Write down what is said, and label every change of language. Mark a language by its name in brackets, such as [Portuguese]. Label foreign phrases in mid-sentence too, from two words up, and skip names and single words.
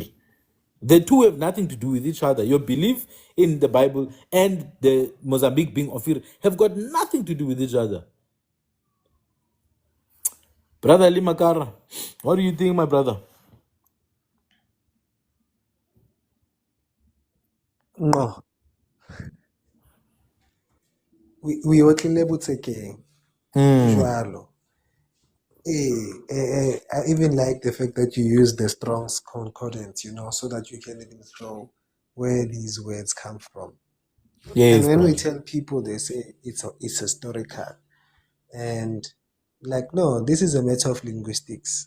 [English] The two have nothing to do with each other. Your belief in the Bible and the Mozambique being Ophir have got nothing to do with each other. Brother Ali Makara, what do you think, my brother? [Southern Sotho] No, we otlile botsekeng jwalo. [English] I even like the fact that you use the Strong's Concordance, so that you can even show where these words come from. Yes, And when we brother. tell people, they say it's historical. And no, this is a matter of linguistics.